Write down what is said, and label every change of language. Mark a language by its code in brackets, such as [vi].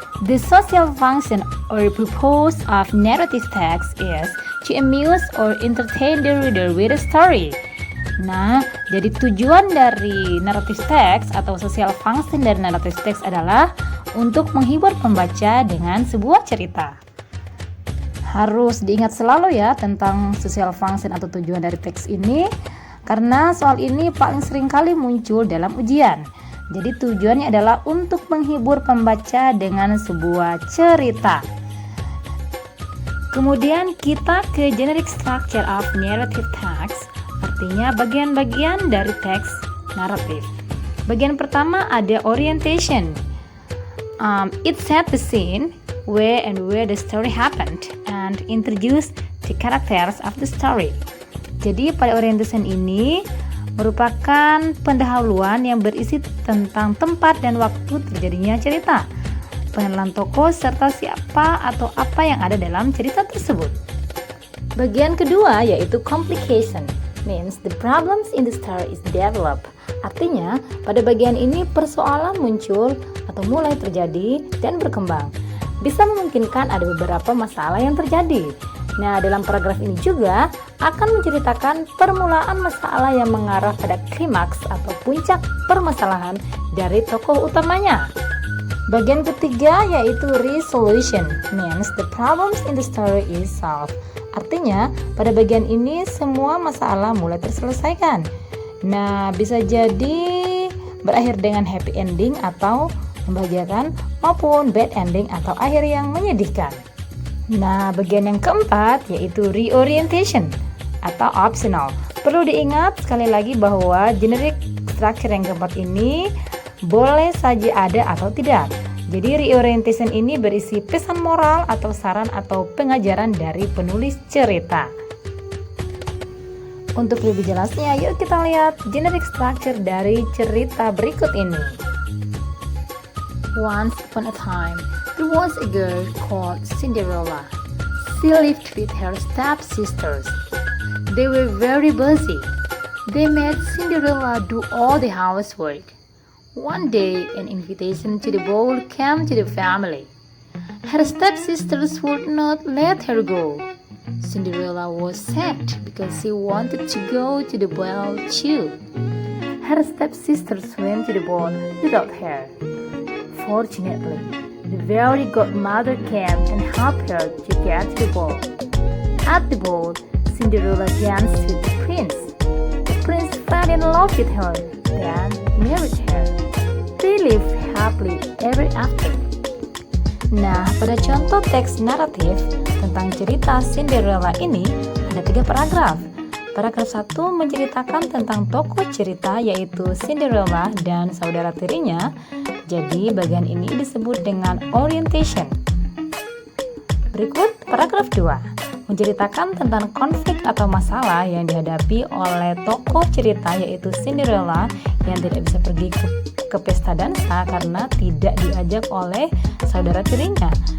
[en] The social function or purpose of narrative text is to amuse or entertain the reader with a story. [id] Nah, jadi tujuan dari narrative text atau social function dari narrative text adalah untuk menghibur pembaca dengan sebuah cerita. Harus diingat selalu ya tentang social function atau tujuan dari teks ini, karena soal ini paling sering kali muncul dalam ujian. Jadi tujuannya adalah untuk menghibur pembaca dengan sebuah cerita. Kemudian kita ke [en] generic structure of narrative text, [id] artinya bagian-bagian dari teks naratif. Bagian pertama ada orientation. [en] It set the scene, where the story happened, and introduce the characters of the story. [id] Jadi pada orientation ini merupakan pendahuluan yang berisi tentang tempat dan waktu terjadinya cerita, pengenalan tokoh serta siapa atau apa yang ada dalam cerita tersebut. Bagian kedua yaitu [en] complication, means the problems in the story is developed. [id] Artinya pada bagian ini persoalan muncul atau mulai terjadi dan berkembang. Bisa memungkinkan ada beberapa masalah yang terjadi. Nah, dalam paragraf ini juga akan menceritakan permulaan masalah yang mengarah pada klimaks atau puncak permasalahan dari tokoh utamanya. Bagian ketiga yaitu [en] resolution, means the problems in the story is solved. [id] Artinya, pada bagian ini semua masalah mulai terselesaikan. Nah, bisa jadi berakhir dengan happy ending atau membahagiakan maupun bad ending atau akhir yang menyedihkan. Nah, bagian yang keempat yaitu reorientation atau optional. Perlu diingat sekali lagi bahwa generic structure yang keempat ini boleh saja ada atau tidak. Jadi reorientation ini berisi pesan moral atau saran atau pengajaran dari penulis cerita. Untuk lebih jelasnya, yuk kita lihat generic structure dari cerita berikut ini. [en] Once upon a time, there was a girl called Cinderella. She lived with her stepsisters. They were very busy. They made Cinderella do all the housework. One day, an invitation to the ball came to the family. Her stepsisters would not let her go. Cinderella was sad because she wanted to go to the ball too. Her stepsisters went to the ball without her. Fortunately, the fairy godmother came and helped her to get to the ball. At the ball, Cinderella danced with the prince. The prince fell in love with her, then married her. They lived happily ever after. [id] Nah, pada contoh teks naratif tentang cerita Cinderella ini ada 3 paragraf. Paragraf 1 menceritakan tentang tokoh cerita yaitu Cinderella dan saudara tirinya. Jadi bagian ini disebut dengan orientation. Berikut paragraf 2 menceritakan tentang konflik atau masalah yang dihadapi oleh tokoh cerita yaitu Cinderella yang tidak bisa pergi ke pesta dansa karena tidak diajak oleh saudara tirinya.